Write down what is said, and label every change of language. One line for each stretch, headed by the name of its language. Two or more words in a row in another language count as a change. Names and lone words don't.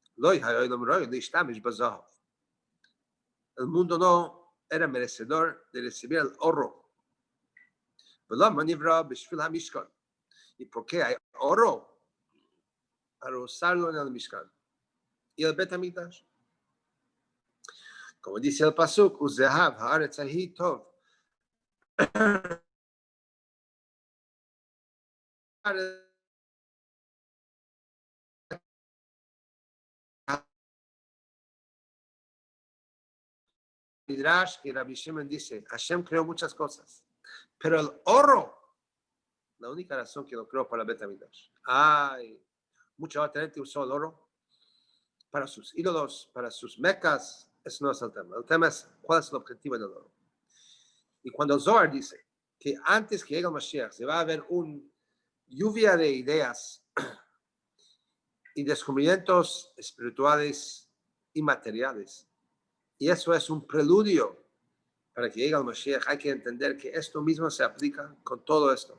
Spanish: El mundo no era merecedor de recibir el oro. ¿Y por qué hay oro? Para usarlo en el Mishkan. Y el Bet HaMikdash. Como dice el pasuk,
Hebrew: וזהב הארץ ההיא טוב.
Spanish: Midrash y Rabbi Shimon dice, Hashem creó muchas cosas, pero el oro, la única razón que lo creó para el Bet HaMikdash. Mucha gente usó el oro para sus ídolos, para sus mecas. Eso no es el tema. El tema es cuál es el objetivo del oro. Y cuando Zohar dice que antes que llegue el Mashiach se va a haber una lluvia de ideas y descubrimientos espirituales y materiales, y eso es un preludio para que llegue el Mashiach, hay que entender que esto mismo se aplica con todo esto.